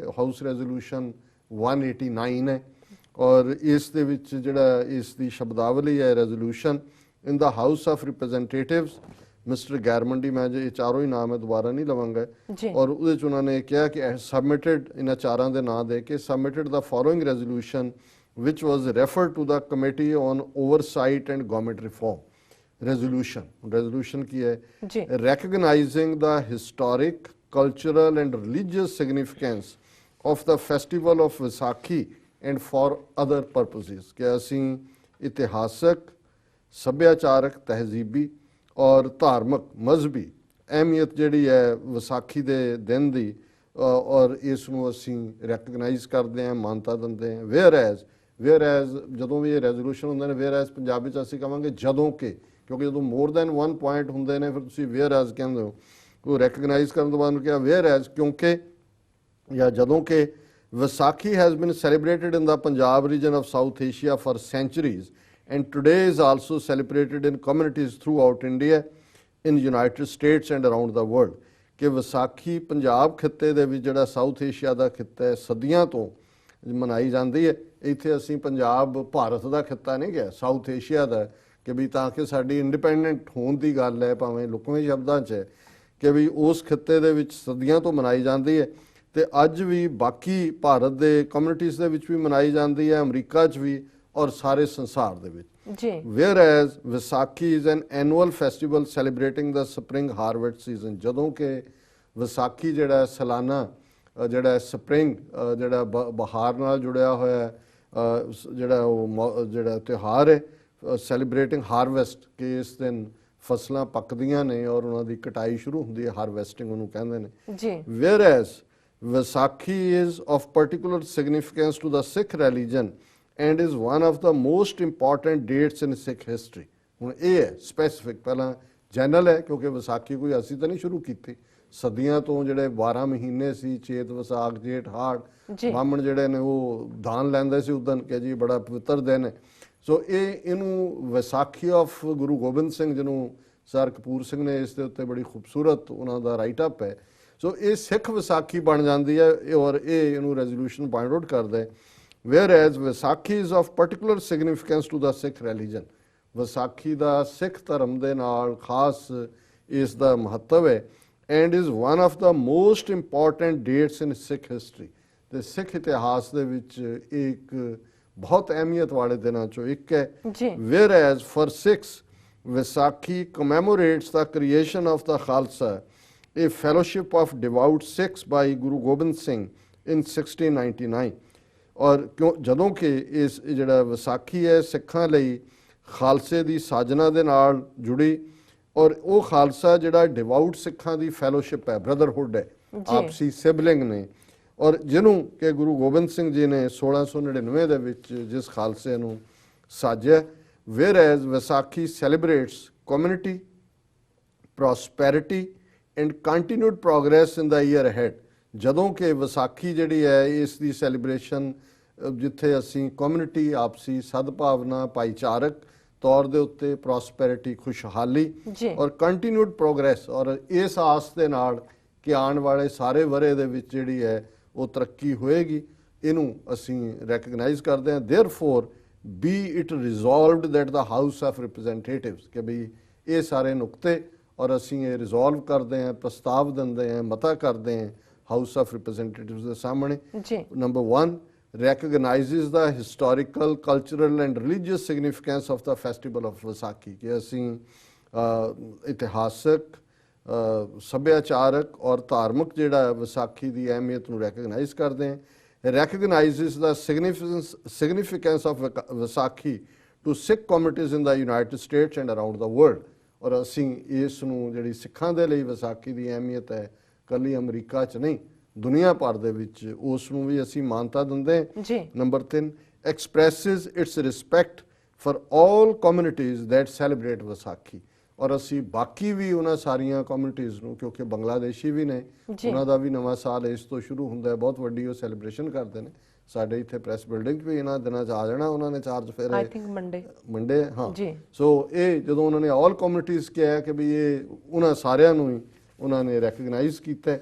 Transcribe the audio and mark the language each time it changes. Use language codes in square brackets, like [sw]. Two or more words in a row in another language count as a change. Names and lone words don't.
[en] House Resolution [pa] 189 ਹੈ ਔਰ ਇਸ ਦੇ ਵਿੱਚ ਜਿਹੜਾ ਇਸ ਦੀ ਸ਼ਬਦਾਵਲੀ ਹੈ ਰੈਜ਼ੋਲੂਸ਼ਨ, [en] in the House of Representatives Mister Garamendi, [pa] ਮੈਂ ਜੇ ਇਹ ਚਾਰੋਂ ਹੀ ਨਾਮ ਹੈ ਦੁਬਾਰਾ ਨਹੀਂ ਲਵਾਂਗਾ। ਔਰ ਉਹਦੇ 'ਚ ਉਹਨਾਂ ਨੇ ਕਿਹਾ ਕਿ ਸਬਮਿਟਡ, ਇਹਨਾਂ ਚਾਰਾਂ ਦੇ ਨਾਂ ਦੇ ਕੇ [en] submitted the following resolution which was referred to the Committee on Oversight and Government Reform. [pa] Resolution ਕੀ ਹੈ? [en] Recognizing the historic, cultural and religious significance of the festival of Vaisakhi and for other purposes. [pa] ਕਿ ਅਸੀਂ ਇਤਿਹਾਸਕ, ਸੱਭਿਆਚਾਰਕ, ਤਹਿਜ਼ੀਬੀ ਔਰ ਧਾਰਮਿਕ ਮਜ਼ਹਬੀ ਅਹਿਮੀਅਤ ਜਿਹੜੀ ਹੈ ਵਿਸਾਖੀ ਦੇ ਦਿਨ ਦੀ, ਔਰ ਇਸ ਨੂੰ ਅਸੀਂ ਰੈਕਗਨਾਈਜ਼ ਕਰਦੇ ਹਾਂ, ਮਾਨਤਾ ਦਿੰਦੇ ਹਾਂ। ਵੇਅਰ ਐਜ਼ ਜਦੋਂ ਵੀ ਇਹ ਰੈਜ਼ੋਲੂਸ਼ਨ ਹੁੰਦੇ ਨੇ, ਵੇਅਰ ਐਜ਼ ਪੰਜਾਬੀ 'ਚ ਅਸੀਂ ਕਹਾਂਗੇ ਜਦੋਂ ਕਿ ਕਿਉਂਕਿ ਜਦੋਂ [en] more than 1 point [pa] ਹੁੰਦੇ ਨੇ ਫਿਰ ਤੁਸੀਂ ਵੇਅਰ ਐਜ਼ ਕਹਿੰਦੇ ਹੋ, ਉਹ ਰੈਕਗਨਾਈਜ਼ ਕਰਨ ਤੋਂ ਬਾਅਦ ਉਹਨੂੰ ਕਿਹਾ ਵੇਅਰ ਐਜ਼, ਕਿਉਂਕਿ ਜਾਂ ਜਦੋਂ ਕਿ ਵਿਸਾਖੀ [en] has been celebrated in the Punjab region of South Asia for centuries and today is also celebrated in communities throughout India, in United States and around the world। [pa] ਕਿ ਵਿਸਾਖੀ ਪੰਜਾਬ ਖਿੱਤੇ ਦੇ ਵਿੱਚ ਜਿਹੜਾ ਸਾਊਥ ਏਸ਼ੀਆ ਦਾ ਖਿੱਤਾ ਹੈ ਸਦੀਆਂ ਤੋਂ ਮਨਾਈ ਜਾਂਦੀ ਹੈ। ਇੱਥੇ ਅਸੀਂ ਪੰਜਾਬ ਭਾਰਤ ਦਾ ਖਿੱਤਾ ਨਹੀਂ ਗਿਆ, ਸਾਊਥ ਏਸ਼ੀਆ ਦਾ, ਕਿ ਵੀ ਤਾਂ ਕਿ ਸਾਡੀ ਇੰਡੀਪੈਂਡੈਂਟ ਹੋਣ ਦੀ ਗੱਲ ਹੈ, ਭਾਵੇਂ ਲੁਕਵੇਂ ਸ਼ਬਦਾਂ 'ਚ ਹੈ, ਕਿ ਵੀ ਉਸ ਖਿੱਤੇ ਦੇ ਵਿੱਚ ਸਦੀਆਂ ਤੋਂ ਮਨਾਈ ਜਾਂਦੀ ਹੈ ਤੇ ਅੱਜ ਵੀ ਬਾਕੀ ਭਾਰਤ ਦੇ ਕਮਿਊਨਿਟੀਜ਼ ਦੇ ਵਿੱਚ ਵੀ ਮਨਾਈ ਜਾਂਦੀ ਹੈ, ਅਮਰੀਕਾ 'ਚ ਵੀ ਔਰ ਸਾਰੇ ਸੰਸਾਰ ਦੇ ਵਿੱਚ ਜੀ। [en] whereas ਵਿਸਾਖੀ is an annual festival celebrating the spring harvest season। [pa] ਜਦੋਂ ਕਿ ਵਿਸਾਖੀ ਜਿਹੜਾ ਸਾਲਾਨਾ ਜਿਹੜਾ ਸਪਰਿੰਗ ਜਿਹੜਾ ਬਹਾਰ ਨਾਲ ਜੁੜਿਆ ਹੋਇਆ ਜਿਹੜਾ ਤਿਉਹਾਰ ਹੈ [en] celebrating harvest, [pa] ਕਿ ਇਸ ਦਿਨ ਫਸਲਾਂ ਪੱਕਦੀਆਂ ਨੇ ਔਰ ਉਹਨਾਂ ਦੀ ਕਟਾਈ ਸ਼ੁਰੂ ਹੁੰਦੀ ਹੈ, ਹਾਰਵੈਸਟਿੰਗ ਉਹਨੂੰ ਕਹਿੰਦੇ ਨੇ ਜੀ। [en] whereas ਵਿਸਾਖੀ is of particular significance to the Sikh religion and is one of the most important dates in Sikh history। [pa] ਹੁਣ ਇਹ ਹੈ ਸਪੈਸੀਫਿਕ, ਪਹਿਲਾਂ ਜਨਰਲ ਹੈ ਕਿਉਂਕਿ ਵਿਸਾਖੀ ਕੋਈ ਅਸੀਂ ਤਾਂ ਨਹੀਂ ਸ਼ੁਰੂ ਕੀਤੀ, ਸਦੀਆਂ ਤੋਂ ਜਿਹੜੇ 12 ਮਹੀਨੇ ਸੀ, ਚੇਤ ਵਿਸਾਖ ਜੇਠ ਹਾੜ, ਬਾਹਮਣ ਜਿਹੜੇ ਨੇ ਉਹ ਦਾਨ ਲੈਂਦੇ ਸੀ ਉਦਨ ਕਿ ਜੀ ਬੜਾ ਪਵਿੱਤਰ ਦਿਨ ਹੈ। ਸੋ ਇਹਨੂੰ ਵਿਸਾਖੀ ਆਫ ਗੁਰੂ ਗੋਬਿੰਦ ਸਿੰਘ, ਜਿਹਨੂੰ ਸਰ ਕਪੂਰ ਸਿੰਘ ਨੇ ਇਸ ਦੇ ਉੱਤੇ ਬੜੀ ਖੂਬਸੂਰਤ ਉਹਨਾਂ ਦਾ [en] write up [pa] ਹੈ। ਸੋ ਇਹ ਸਿੱਖ ਵਿਸਾਖੀ ਬਣ ਜਾਂਦੀ ਹੈ ਔਰ ਇਹ ਇਹਨੂੰ [en] resolution point out [pa] ਕਰਦਾ ਹੈ। [en] whereas ਵਿਸਾਖੀ is of particular significance to the Sikh religion। [pa] ਵਿਸਾਖੀ ਦਾ ਸਿੱਖ ਧਰਮ ਦੇ ਨਾਲ ਖਾਸ ਇਸ ਦਾ ਮਹੱਤਵ ਹੈ [en] and is one of the most important dates in Sikh history। [pa] ਤੇ ਸਿੱਖ ਇਤਿਹਾਸ ਦੇ ਵਿੱਚ ਇੱਕ ਬਹੁਤ ਅਹਿਮੀਅਤ ਵਾਲੇ ਦਿਨਾਂ ਚੋਂ ਇੱਕ ਹੈ। [en] whereas for Sikhs ਵਿਸਾਖੀ commemorates the creation of the Khalsa, a fellowship of devout Sikhs by Guru Gobind Singh in 1699। [pa] ਔਰ ਕਿਉਂ ਜਦੋਂ ਕਿ ਇਸ ਜਿਹੜਾ ਵਿਸਾਖੀ ਹੈ ਸਿੱਖਾਂ ਲਈ ਖਾਲਸੇ ਦੀ ਸਾਜਨਾ ਦੇ ਨਾਲ ਜੁੜੀ ਔਰ ਉਹ ਖਾਲਸਾ ਜਿਹੜਾ ਡਿਵਾਊਟ ਸਿੱਖਾਂ ਦੀ ਫੈਲੋਸ਼ਿਪ ਹੈ, ਬ੍ਰਦਰਹੁੱਡ ਹੈ, ਆਪਸੀ ਸਿਬਲਿੰਗ ਨੇ, ਔਰ ਜਿਹਨੂੰ ਕਿ ਗੁਰੂ ਗੋਬਿੰਦ ਸਿੰਘ ਜੀ ਨੇ 1699 ਦੇ ਵਿੱਚ ਜਿਸ ਖਾਲਸੇ ਨੂੰ ਸਾਜਿਆ। [en] whereas ਵਿਸਾਖੀ celebrates community, prosperity and continued progress in the year ahead। [pa] ਜਦੋਂ ਕਿ ਵਿਸਾਖੀ ਜਿਹੜੀ ਹੈ ਇਸ ਦੀ ਸੈਲੀਬ੍ਰੇਸ਼ਨ ਜਿੱਥੇ ਅਸੀਂ ਕਮਿਊਨਿਟੀ, ਆਪਸੀ ਸਦਭਾਵਨਾ, ਭਾਈਚਾਰਕ ਤੌਰ ਦੇ ਉੱਤੇ ਪ੍ਰੋਸਪੈਰਿਟੀ, ਖੁਸ਼ਹਾਲੀ ਔਰ [en] continued progress [pa] ਔਰ ਇਸ ਆਸ ਦੇ ਨਾਲ ਕਿ ਆਉਣ ਵਾਲੇ ਸਾਰੇ ਵਰੇ ਦੇ ਵਿੱਚ ਜਿਹੜੀ ਹੈ ਉਹ ਤਰੱਕੀ ਹੋਏਗੀ, ਇਹਨੂੰ ਅਸੀਂ ਰੈਕਗਨਾਈਜ਼ ਕਰਦੇ ਹਾਂ। [en] therefore be it resolved that the House of Representatives, [pa] ਕਿ ਵੀ ਇਹ ਸਾਰੇ ਨੁਕਤੇ ਔਰ ਅਸੀਂ ਇਹ ਰਿਜ਼ੋਲਵ ਕਰਦੇ ਹਾਂ, ਪ੍ਰਸਤਾਵ ਦਿੰਦੇ ਹਾਂ, ਮਤਾ ਕਰਦੇ ਹਾਂ ਹਾਊਸ ਆਫ ਰਿਪਰੈਜ਼ੈਂਟੇਟਿਵਸ ਦੇ ਸਾਹਮਣੇ। ਨੰਬਰ 1 [en] recognizes the historical, cultural and religious significance of the festival of ਵਿਸਾਖੀ, [pa] ਕਿ ਅਸੀਂ ਇਤਿਹਾਸਕ, ਸੱਭਿਆਚਾਰਕ ਔਰ ਧਾਰਮਿਕ ਜਿਹੜਾ ਵਿਸਾਖੀ ਦੀ ਅਹਿਮੀਅਤ ਨੂੰ ਰੈਕਗਨਾਈਜ਼ ਕਰਦੇ ਹਾਂ। [en] recognizes the significance of ਵਿਸਾਖੀ to Sikh communities in the United States and around the world। [pa] ਔਰ ਅਸੀਂ ਇਸ ਨੂੰ ਜਿਹੜੀ ਸਿੱਖਾਂ ਦੇ ਲਈ ਵਿਸਾਖੀ ਦੀ ਅਹਿਮੀਅਤ ਹੈ ਕੱਲੀ ਅਮਰੀਕਾ 'ਚ ਨਹੀਂ, ਦੁਨੀਆ ਭਰ ਦੇ ਵਿੱਚ ਉਸ ਨੂੰ ਵੀ ਅਸੀਂ ਮਾਨਤਾ ਦਿੰਦੇ ਹਾਂ। [en] ਨੰਬਰ 3 expresses its respect for all communities that celebrate ਵਿਸਾਖੀ। [pa] ਔਰ ਅਸੀਂ ਬਾਕੀ ਵੀ ਉਹਨਾਂ ਸਾਰੀਆਂ ਕਮਿਊਨਿਟੀਜ਼ ਨੂੰ, ਕਿਉਂਕਿ ਬੰਗਲਾਦੇਸ਼ੀ ਵੀ ਨੇ, ਉਹਨਾਂ ਦਾ ਵੀ ਨਵਾਂ ਸਾਲ ਇਸ ਤੋਂ ਸ਼ੁਰੂ ਹੁੰਦਾ ਹੈ, ਬਹੁਤ ਵੱਡੀ ਉਹ ਸੈਲੀਬ੍ਰੇਸ਼ਨ ਕਰਦੇ ਨੇ। ਸਾਡੇ ਇੱਥੇ [en] press building [pa] ਵੀ ਇਹਨਾਂ ਦਿਨਾਂ 'ਚ ਆ ਜਾਣਾ ਉਹਨਾਂ ਨੇ ਚਾਰਜ ਫਿਰ [en] I think Monday [pa] ਹਾਂ। ਸੋ ਇਹ ਜਦੋਂ ਉਹਨਾਂ ਨੇ [en] all communities [pa] ਕਿਹਾ ਕਿ ਵੀ ਇਹ ਉਹਨਾਂ ਸਾਰਿਆਂ ਨੂੰ ਹੀ ਉਹਨਾਂ ਨੇ ਰੈਕਗਨਾਈਜ਼ ਕੀਤਾ।